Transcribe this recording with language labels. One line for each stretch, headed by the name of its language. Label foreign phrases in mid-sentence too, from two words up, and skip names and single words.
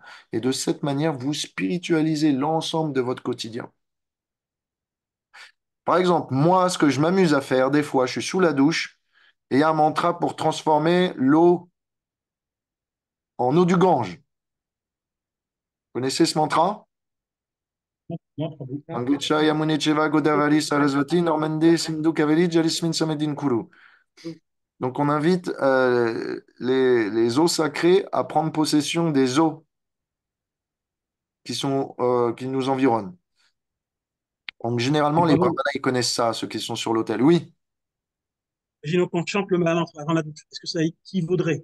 French: Et de cette manière, vous spiritualisez l'ensemble de votre quotidien. Par exemple, moi, ce que je m'amuse à faire, des fois, je suis sous la douche et il y a un mantra pour transformer l'eau en eau du Gange. Vous connaissez ce mantra? Non, pas vous.
Sanskrit: Angucha Yamune Cheva Godavari Sarasvati Normande Sindhu Kaveri Jalismin Samedin Kuru.
French: Donc on invite les eaux sacrées à prendre possession des eaux qui nous environnent. Donc généralement, Et les bravo. brahmanas, ils connaissent ça, ceux qui sont sur l'autel. Oui. Imaginons qu'on chante le Mahamantra avant la douche. Est-ce que ça équivaudrait?